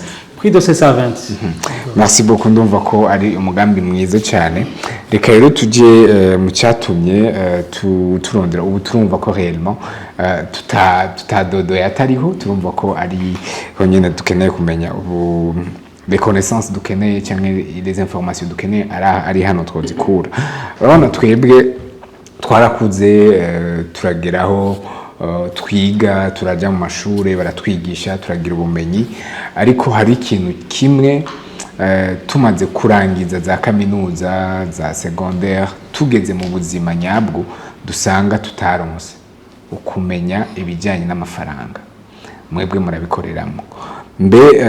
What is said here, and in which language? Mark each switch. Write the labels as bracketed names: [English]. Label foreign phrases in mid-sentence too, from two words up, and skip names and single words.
[Rundi] kuri 220 [French] merci beaucoup [Rundi] ndumva ko ari umugambi mwiza cyane reka rero tuje mu cyatumye turondera ubu turumva ko réellement tutadodo yatariho turumva ko ari honyine dukeneye kumenya ubu [French] les connaissances [Rundi] dukeneye cyangwa [French] les informations [Rundi] dukeneye ari hano twozikura urabona twebwe twarakuze turageraho twiga turajya mu mashuri baratwigisha turagira ubumenyi ariko hari ikintu kimwe tumaze kurangiza za kaminuza za secondaire tugeze mu buzima nyabwo dusanga tutaronse ukumenya ibijyanye n'amafaranga mwebwe murabikoreramo mbe